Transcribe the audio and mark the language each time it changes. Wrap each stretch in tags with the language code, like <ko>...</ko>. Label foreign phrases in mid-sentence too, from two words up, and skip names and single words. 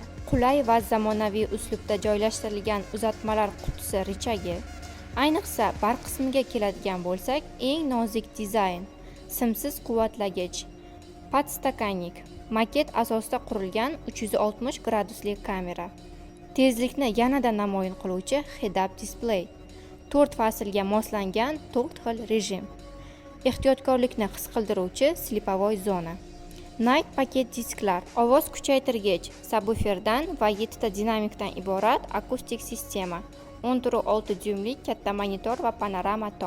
<uz>Qulay va zamonaviy uslubda joylashtirilgan uzatmalar qutisi richagi, ayniqsa bar qismiga keladigan bo'lsak, eng nozik dizayn, simsiz quvvatlagich, podstakannik, maket asosida qurilgan 360 gradusli kamera, tezlikni yanada namoyon qiluvchi</uz> <en>head-up display,</en> <uz>4 faslga moslangan 4 xil rejim, ehtiyotkorlikni his qildiruvchi slipovoy zona, Night paket disklar, ovoz kuchaytirgich, subwooferdan va 7 ta dinamikdan iborat akustik sistema, 10.6 dyumlik katta monitor va panorama tom.</uz>